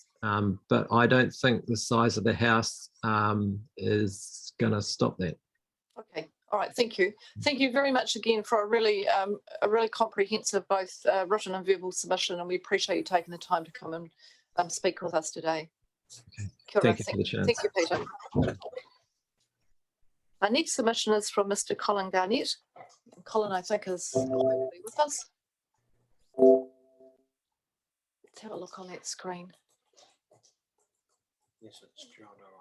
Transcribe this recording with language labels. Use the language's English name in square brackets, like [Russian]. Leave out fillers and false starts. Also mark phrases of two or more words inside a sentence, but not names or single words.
[English] But I don't think the size of the house is going to stop that. Okay. All right. Thank you. Thank you very much again for a really comprehensive both written and verbal submission, and we appreciate you taking the time to come and speak with us today. Okay. [Māori] Kia ora. [English] Thank you for the chance. Thank you, Peter. Our next submission is from Mr. Colin Garnett. And Colin, I think, is hopefully with us. Let's have a look on that screen. Yes, it's John.